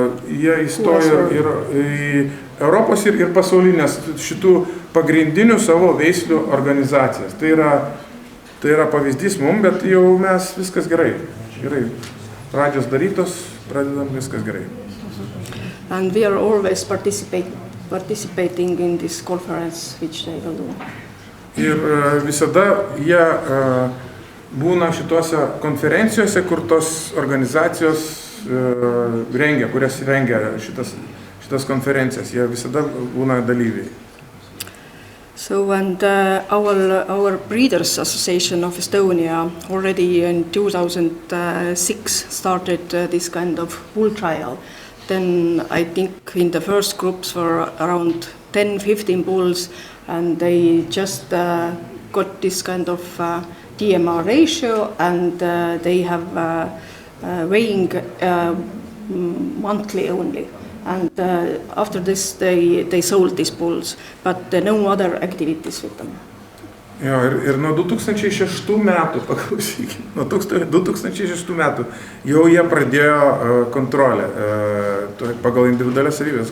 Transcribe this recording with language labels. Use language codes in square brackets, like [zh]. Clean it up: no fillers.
[lt] Jie įstojo ir į Europos ir pasaulinės šitų pagrindinių savo veislių organizacijas. Tai yra pavyzdys mums, bet jau mes viskas gerai. Pradžios darytos, pradedam viskas gerai. [en] And we are always participating in this conference, which they will do. [lt] Ir visada jie būna šituose konferencijose, kur tos organizacijos rengia, kurias rengia šitas konferencijas. Jie visada būna dalyviai. [en] So, and our Breeders Association of Estonia already in 2006 started this kind of bull trial. Then I think in the first groups were around 10-15 bulls, and they just got this kind of DMR ratio, and they have weighing monthly only. And after this they sold these bulls, but no other activities with them. [lt] Jo, ir nuo 2006 metų, paklausykime, nuo 2006 metų jau jie pradėjo kontrolę pagal individualias savybės.